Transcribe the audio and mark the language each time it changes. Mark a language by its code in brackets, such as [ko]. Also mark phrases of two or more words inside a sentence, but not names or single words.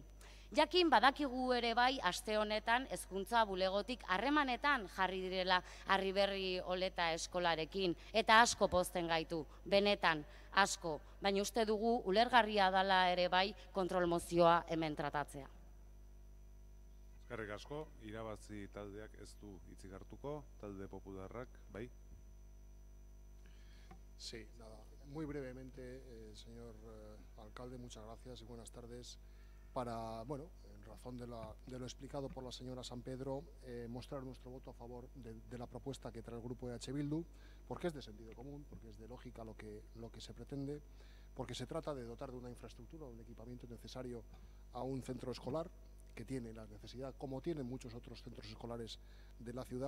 [eu] Jakin badakigu ere bai aste honetan hezkuntza bulegotik harremanetan jarri direla Arriberri holeta eskolarekin, eta asko pozten gaitu, benetan asko, baina uste dugu ulergarria dela ere bai kontrol mozioa hemen tratatzea. Eskerrik asko, irabazi taldeak ez du hitzik hartuko, talde popularrak, bai? [es] Sí, nada, muy brevemente, señor alcalde, muchas gracias y buenas tardes. Para, bueno, en razón de lo explicado por la señora San Pedro, mostrar nuestro voto a favor de la propuesta que trae el grupo EH Bildu, porque es de sentido común, porque es de lógica lo que se pretende, porque se trata de dotar de una infraestructura, un equipamiento necesario a un centro escolar que tiene la necesidad, como tienen muchos otros centros escolares de la ciudad.